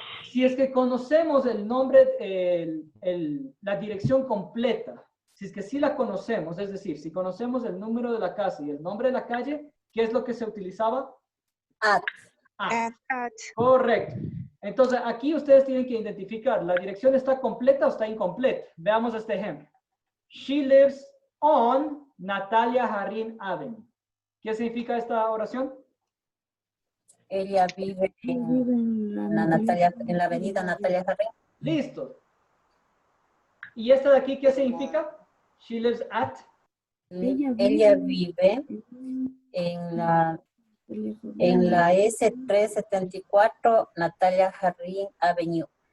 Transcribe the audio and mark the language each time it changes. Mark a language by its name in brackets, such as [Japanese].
[Spanish] Si es que conocemos el nombre, la dirección completa, si es que sí la conocemos, es decir, si conocemos el número de la casa y el nombre de la calle, ¿qué es lo que se utilizaba? [English] At. At. [Spanish] Correcto. Entonces, aquí ustedes tienen que identificar, ¿la dirección está completa o está incompleta? Veamos este ejemplo. [English] She lives on Natalia Jarrín Avenue. [Spanish] ¿Qué significa esta oración? Ella vive en la avenida Natalia Jarrín. Listo. ¿Y esta de aquí qué significa? [English] She lives at. [Spanish] Ella vive en la S374 Natalia Jarrín Avenue.